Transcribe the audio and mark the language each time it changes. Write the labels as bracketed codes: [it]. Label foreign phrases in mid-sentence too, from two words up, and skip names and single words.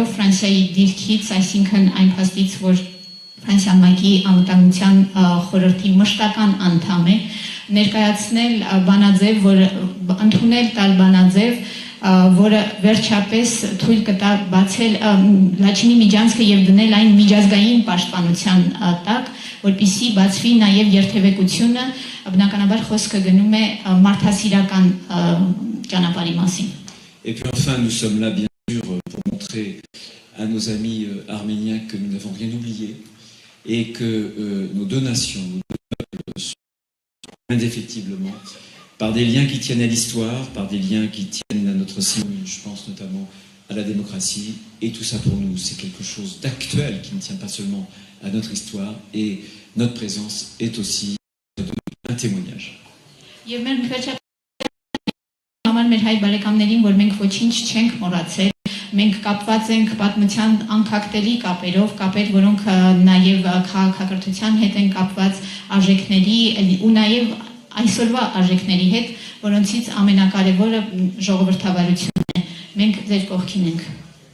[hy] Ֆրանսիայի դիրքից, այսինքն այն փաստից, որ Ֆրանսիան ՄԱԿ-ի անվտանգության խորհրդի մշտական անդամ է, ներկայացնել բանաձև, ընդունել տալ բանաձև, որը վերջապես թույլ կտա բացել Լաչինի միջանցքը եւ դնել այն միջազգային պաշտպանության տակ, որպեսզի բացվի նաեւ երթևեկությունը, բնականաբար խոսքը գնում է մարդասիրական ճանապարհի մասին։ [fr] Et puis enfin, nous sommes là bien sûr pour montrer à nos amis arméniens que nous n'avons rien oublié et que nos deux nations, nos deux peuples sont indéfectiblement par des liens qui tiennent à l'histoire, par des liens qui tiennent à notre signe, je pense notamment à la démocratie, et tout ça pour nous, c'est quelque chose d'actuel qui ne tient pas seulement à notre histoire, et notre présence est aussi un témoignage. [hy] Եվ մեր վերջապես համար մեր հայ բարեկամներին, որ մենք ոչինչ չենք մոռացել, մենք կապված ենք պատմության անկախտելի կապերով, կապեր, որոնք նաև քաղաքակրթության հետ են կապված արժեքների ու նաև այսօրվա արժեքների հետ, որոնցից ամենակարևորը ժողովրդավարությունն է։ Մենք ձեր կողքին ենք։